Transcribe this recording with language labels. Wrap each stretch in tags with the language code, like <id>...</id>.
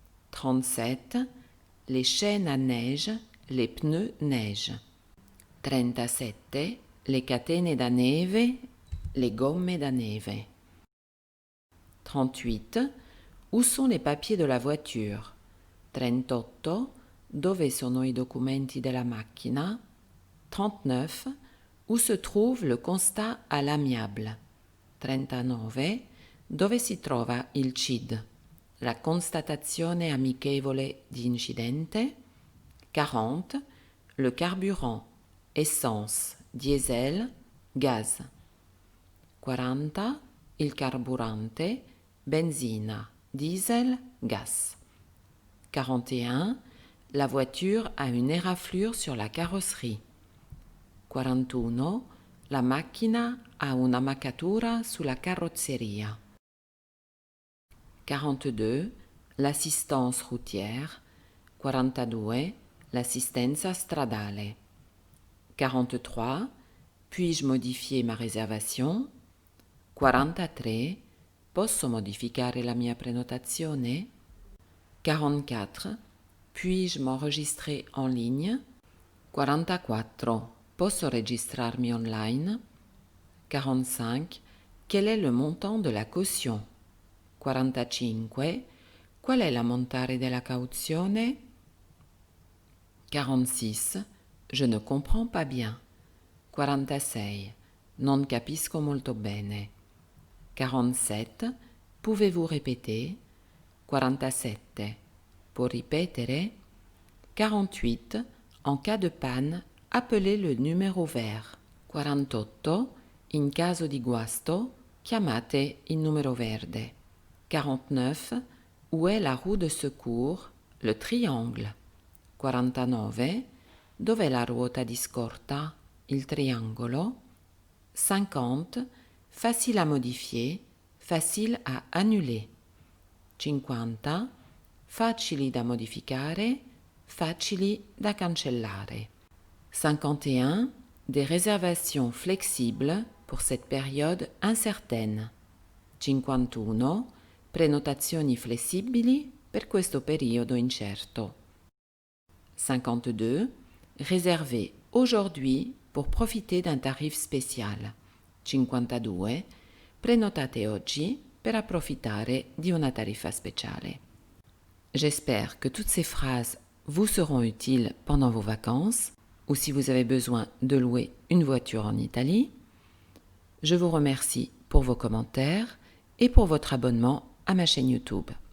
<fr>37. Les chaînes à neige, les pneus neige. 37.</fr> <it>Le catene da neve, le gomme da neve. 38.</it> <fr>Où sont les papiers de la voiture? 38.</fr> <it>Dove sono i documenti della macchina? 39.</it> <fr>Où se trouve le constat à l'amiable?</fr> <it>39. Dove si trova il CID? La constatazione amichevole di incidente?</it> <fr>40. Le carburant, essence, diesel, gaz. 40.</fr> <it>Il carburante, benzina, diesel, gas. 41.</it> <fr>La voiture a une éraflure sur la carrosserie. 41.</fr> <it>La macchina ha una maccatura sulla carrozzeria.</it> <fr>42. L'assistance routière. 42.</fr> <it>L'assistenza stradale. 43.</it> <fr>Puis-je modifier ma réservation? 43.</fr> <it>Posso modificare la mia prenotazione? 44.</it> <fr>Puis-je m'enregistrer en ligne? 44.</fr> <it>Posso registrarmi online? 45.</it> <fr>Quel est le montant de la caution? 45.</fr> <it>Qual è l'ammontare della cauzione? 46.</it> <fr>Je ne comprends pas bien.</fr> <it>46. Non capisco molto bene.</it> <fr>47. Pouvez-vous répéter? 47.</fr> <it>Può ripetere? 48.</it> <fr>En cas de panne, appelez le numéro vert. 48.</fr> <it>In caso di guasto, chiamate il numero verde. 49.</it> <fr>Où est la roue de secours? Le triangle.</fr> <it>49. Dov'è la ruota di scorta? Il triangolo. 50.</it> <fr>Facile à modifier, facile à annuler. 50.</fr> <it>Facili da modificare, facili da cancellare. 51.</it> <fr>des réservations flexibles pour cette période incertaine. 51.</fr> <it>Prenotazioni flessibili per questo periodo incerto. 52.</it> <fr>Réservez aujourd'hui pour profiter d'un tarif spécial. 52.</fr> <it>Prenotate oggi per approfittare di una tariffa speciale.</it> <fr>J'espère que toutes ces phrases vous seront utiles pendant vos vacances ou si vous avez besoin de louer une voiture en Italie. Je vous remercie pour vos commentaires</fr> <it>e per</it> <fr>votre abonnement a ma chaîne YouTube.</fr>